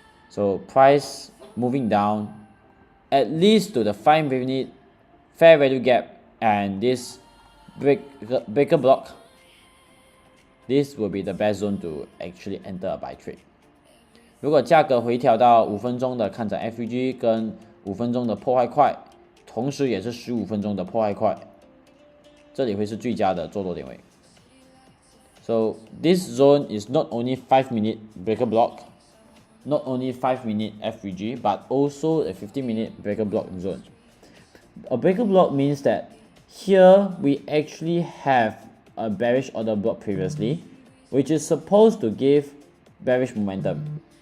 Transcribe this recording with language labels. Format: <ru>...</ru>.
<en>So price moving down at least to the 5 minute fair value gap and this breaker block. This will be the best zone to actually enter a buy trade.</en> <zh>如果价格回调到5分钟的看涨 FVG 跟5分钟的破坏块，同时也是15分钟的破坏块，这里会是最佳的做多点位。</zh> <en>So this zone is not only 5 minute breaker block, not only 5 minute FVG, but also a 15 minute breaker block zone. A breaker block means that here we actually have a bearish order block previously, which is supposed to give bearish momentum.</en>